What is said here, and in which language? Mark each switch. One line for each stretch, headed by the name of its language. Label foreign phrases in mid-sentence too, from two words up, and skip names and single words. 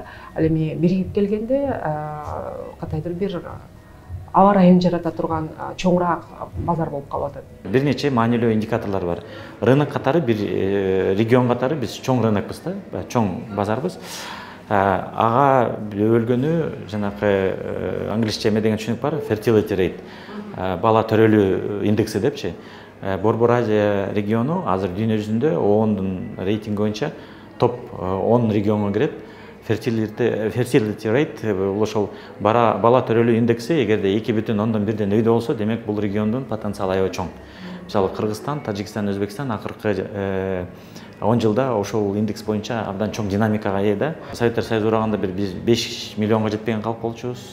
Kyrgyz: Ал эми биригип келгенде кандайдыр бир аба ырайын жарата турган чоңураак базар болуп калып атат. Бир нече маанилүү индикаторлор бар. Рынок катары, бир регион катары биз чоң рынокпуз да, чоң базарбыз. Ага бөлгөнү жанакы англисче эме деген түшүнүк бар,
English: fertility rate,
Kyrgyz: бала төрөлүү индекси депчи. Борбор Азия региону азыр дүйнө жүзүндө ООНдун рейтинги боюнча топ 10 регионго кирет.
English: Fertility rate
Kyrgyz: бул ошол бала төрөлүү индекси эгерде 2,1ден өйдө болсо, демек бул региондун потенциалы аябай чоң. Мисалы Кыргызстан, Тажикстан, Өзбекстан акыркы 10 жылда ошол индекс боюнча абдан чоң динамикага ээ да. Советтер Союзу ураганда биз 5 миллионго жетпеген калк болчубуз.